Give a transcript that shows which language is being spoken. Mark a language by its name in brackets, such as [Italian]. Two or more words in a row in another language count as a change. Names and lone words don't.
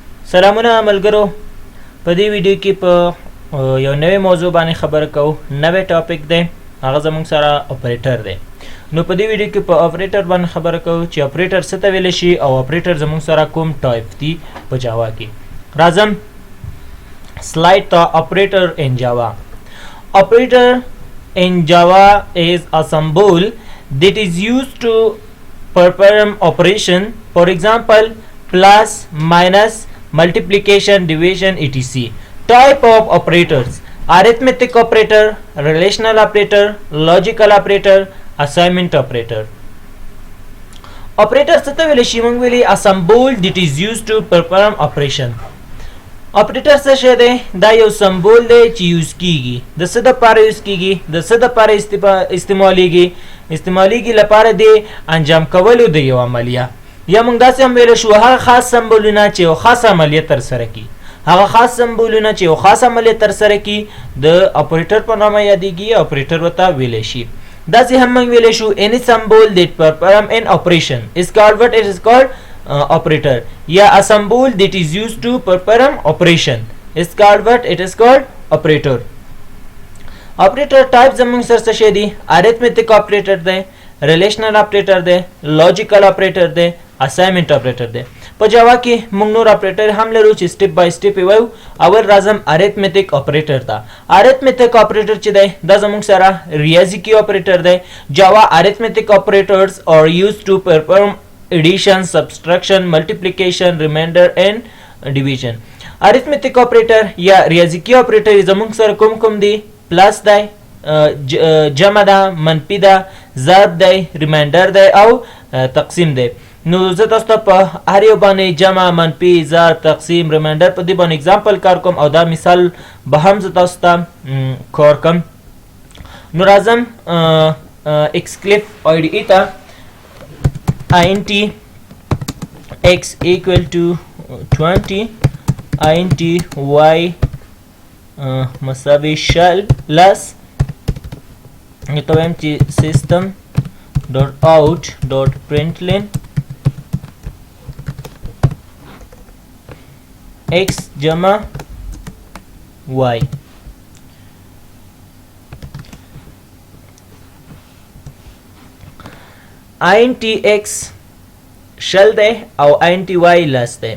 [Pashto] سلامونه ملګرو، په دې ویډیو کې په یو نوې موضوع باندې خبره کوو. نوې ټاپک دی، هغه زموږ سره اپریټر دی. نو په دې ویډیو کې په اپریټر باندې خبره کوو چې اپریټر څه ته ویل شي او اپریټر زموږ سره کوم ټایپ دي په جاوا کې. [English] راځم slide to operator in Java. Operator in Java is a symbol that is used to perform operation, for example plus, minus, multiplication, division, etc. Type of operators: arithmetic operator, relational operator, logical operator, assignment operator. Operator [Pashto] څه ته ویل شي؟ موږ ویلي [English] a symbol that is used to perform operation. [Pashto] اپریټر څه شی دی؟ دا یو سمبول دی چې یوز کیږي. د څه دپاره یوز کیږي؟ د څه دپاره استعمالیږي لپاره د انجام کولو د یو عملیه. یا موږ داسې هم ویلی شو هغه خاص سمبولونه چې یو خاص عملیه ترسره کړي. هغه خاص سمبولونه چې یو خاص عملیه ترسره کړي د اپریټر په نامه یادیږي. اپریټر ورته ویلی شي. داسې هم موږ ویلی شو [English] any symbol that perform an operation is called what? It is called operator. Yeah, a symbol that is used to perform operation is called what? It is called operator. Operator type [Pashto] زمونږ سره څه شی دي؟ [English] arithmetic operator دی، relational operator دی، logical operator دی، assignment operator دی. [Pashto] په جاوا کې موږ نور اپریټر هم لرو چې [English] step by step [Pashto] یې وایو. اول راځم [English] arithmetic operator [Pashto] ته. [English] arithmetic operator [Pashto] چې دی دا زمونږ سره ریاضیکي operator دی. [English] جاوا arithmetic operators are used to perform addition, subtraction, multiplication, remainder and division. arithmetic operator [Pashto] یا ریاضیکی operator زمونږ سره کوم دي؟ پلس دی، جمع ده، منفي ده، ضرب دی، ریمایندر دی او تقسیم دی. نو زه تاسو ته په هر یو باندې جمع، منفي، ضرب، تقسیم، ریمایندر په دې باندې اگزامپل کار کوم او دا مثال به هم زه تاسو ته کار کوم. نو راځم XClip IDE ته. [English] int x equal to 20 int y مساوي shell plus [Pashto] ته وایم چې [English] system dot out dot println x جمع y. int x shell [Pashto] دی او [English] int y [Pashto] لس دی.